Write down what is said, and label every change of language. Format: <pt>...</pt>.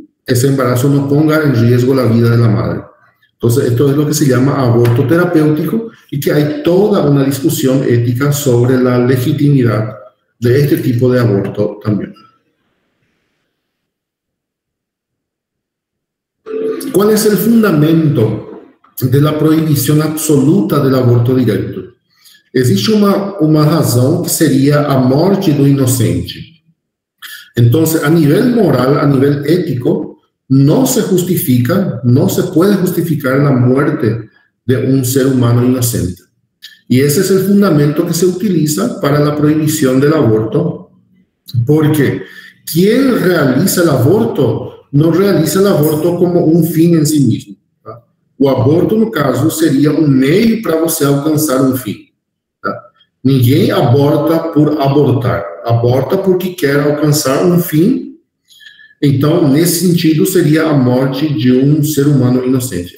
<es>ese embarazo no ponga en riesgo la vida de la madre. Entonces, esto es lo que se llama aborto terapéutico y que hay toda una discusión ética sobre la legitimidad de este tipo de aborto también. ¿Cuál es el fundamento de la prohibición absoluta del aborto directo?</es> <pt>Existe uma razão que seria a morte do inocente.</pt> <es>Entonces, a nivel moral, a nivel ético, no se justifica, no se puede justificar la muerte de un ser humano inocente. Y ese es el fundamento que se utiliza para la prohibición del aborto, porque quien realiza el aborto no realiza el aborto como un fin en sí mismo.</es> <pt>Tá? O aborto, no caso, seria um meio para você alcançar um fim. Tá? Ninguém aborta por abortar, aborta porque quer alcançar um fim. Então, nesse sentido, seria a morte de um ser humano inocente.</pt>